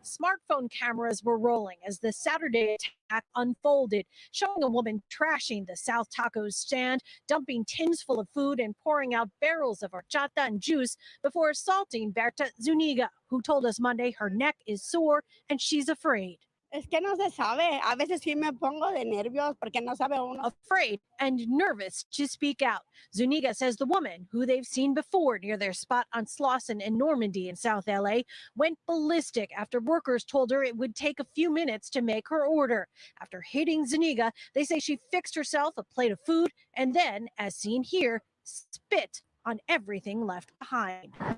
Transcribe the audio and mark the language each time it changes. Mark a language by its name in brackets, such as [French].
[English] Smartphone cameras were rolling as the Saturday attack unfolded, showing a woman trashing the South Tacos stand, dumping tins full of food and pouring out barrels of horchata and juice before assaulting Berta Zuniga, who told us Monday her neck is sore and she's afraid. [Spanish] Es que no se sabe. A veces sí me pongo de nervios porque no sabe uno. [English] Afraid and nervous to speak out. Zuniga says the woman, who they've seen before near their spot on Slauson and Normandy in South LA, went ballistic after workers told her it would take a few minutes to make her order. After hitting Zuniga, they say she fixed herself a plate of food and then, as seen here, spit on everything left behind.